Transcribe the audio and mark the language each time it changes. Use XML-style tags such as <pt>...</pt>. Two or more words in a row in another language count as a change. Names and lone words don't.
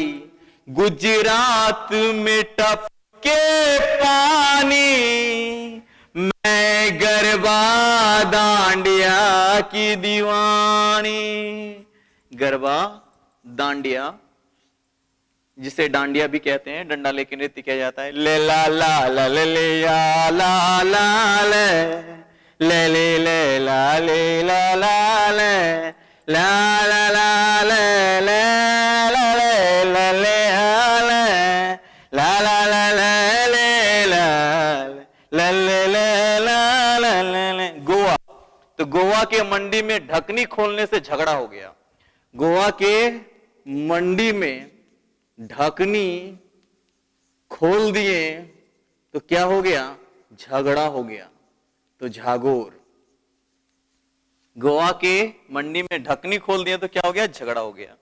<hi>गुजरात में टपके पानी, मैं गरबा दांडिया की दीवानी। गरबा दांडिया, जिसे डांडिया भी कहते हैं, डंडा लेके नृत्य किया जाता है। ले ला ला ला ले ले या ला ला ले ले ले ला ले ला ला ले ला ला ला ले ले ला ले ला ले ला ला ला ले ला ले ले। गोवा, तो गोवा के मंडी में ढकनी खोलने से झगड़ा हो गया। गोवा के मंडी में ढकनी खोल दिए तो क्या हो गया, झगड़ा हो गया। तो झागोर, गोवा के मंडी में ढकनी खोल दिए तो क्या हो गया, झगड़ा हो गया।</hi>